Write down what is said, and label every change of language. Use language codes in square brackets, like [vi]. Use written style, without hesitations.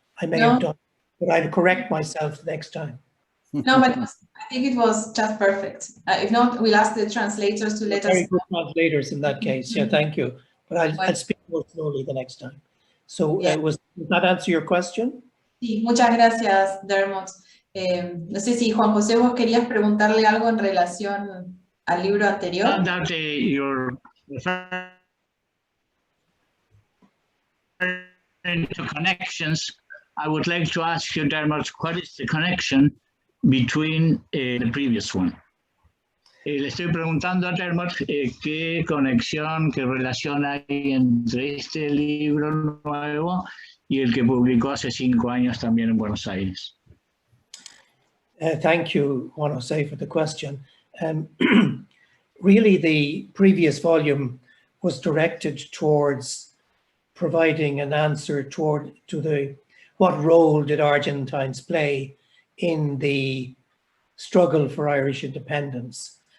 [en] I may have done, but I'll correct myself next time. No, but I think it was just perfect. If not, we'll ask the translators to let us know. Very good translators in that case. Yeah, thank you. But I'll speak more slowly the next time. So does that answer your question? [es] Sí, muchas gracias, Dermot. No sé si Juan José, vos querías preguntarle algo en relación al libro anterior. [en] That you're referring to connections, I would like to ask you, Dermot, what is the connection between the previous one? [es] Le estoy preguntando a Dermot qué conexión, qué relación hay entre este libro nuevo y el que publicó hace 5 años también en Buenos Aires. [en] Thank you, Juan José, for the question. Really, the previous volume was directed towards providing an answer to what role did Argentines play in the struggle for Irish independence.